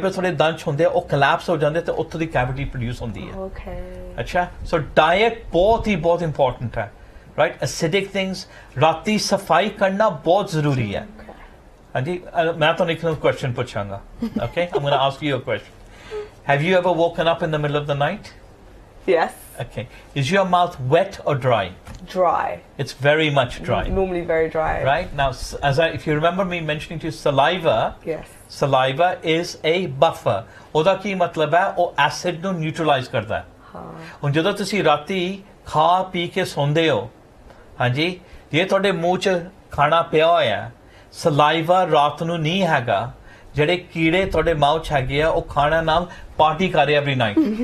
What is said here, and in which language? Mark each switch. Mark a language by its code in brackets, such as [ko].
[pa] ਦੰਦ 'ਚ ਹੁੰਦੇ ਉਹ ਕੋਲੈਪਸ ਹੋ ਜਾਂਦੇ ਤੇ ਉੱਥੋਂ ਦੀ ਕੈਵਿਟੀ ਪ੍ਰੋਡਿਊਸ ਹੁੰਦੀ ਹੈ ਅੱਛਾ ਸੋ ਡਾਇਟ ਬਹੁਤ ਇੰਪੋਰਟੈਂਟ ਹੈ [en] right acidic things [pa] ਰਾਤੀ ਸਫਾਈ ਕਰਨਾ ਬਹੁਤ ਜ਼ਰੂਰੀ ਹੈ ਹਾਂਜੀ ਮੈਂ ਤੁਹਾਨੂੰ ਇੱਕ question ਪੁੱਛਾਂਗਾ [en] okay I'm going to ask you a question have you ever woken up in the middle of the night yes okay is your mouth wet or dry it's very much dry normally very dry right now if you remember me mentioning to you saliva is a buffer [pa] ਉਹਦਾ ਕੀ ਮਤਲਬ ਹੈ ਉਹ acid ਨੂੰ neutralise ਕਰਦਾ ਹੈ ਹੁਣ ਜਦੋਂ ਤੁਸੀਂ ਰਾਤੀ ਖਾ ਪੀ ਕੇ ਸੌਂਦੇ ਹੋ ਹਾਂਜੀ ਜੇ ਤੁਹਾਡੇ ਮੂੰਹ 'ਚ ਖਾਣਾ ਪਿਆ ਹੋਇਆ ਸਲਾਈਵਾ ਰਾਤ ਨੂੰ ਨਹੀਂ ਹੈਗਾ ਜਿਹੜੇ ਕੀੜੇ ਤੁਹਾਡੇ ਮਾਊਥ 'ਚ ਹੈਗੇ ਆ ਉਹ ਖਾਣਾ ਨਾਲ ਪਾਰਟੀ ਕਰ ਰਹੇ ਐਵਰੀ ਨਾਈਟ